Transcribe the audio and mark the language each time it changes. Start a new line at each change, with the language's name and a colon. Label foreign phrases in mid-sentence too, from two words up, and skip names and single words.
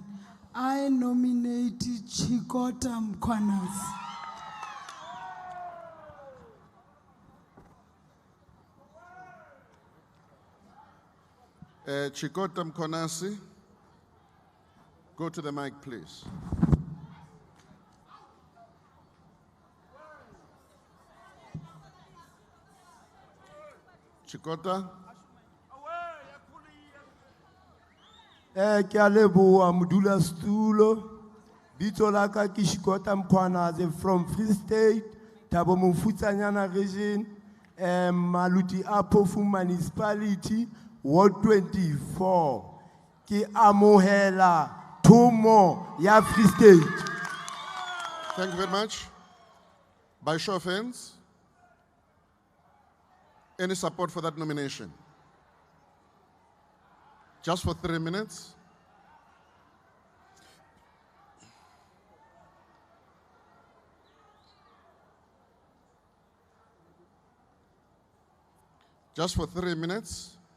English: I nominate Chikota Mkwanasi. Chikota Mkwanasi, go to the mic, please. Chikota.
Southern Sotho: Ke a leboha modula stulo. Bitso la ka ke Shikota Mkhwanazi from Free State, Thabo Mofutsanyana region, Maluti Apofu municipality, Ward 24. Ke amohela thomo ya Free State.
English: Thank you very much. By show of hands, any support for that nomination? Just for 3 minutes. Just for 3 minutes.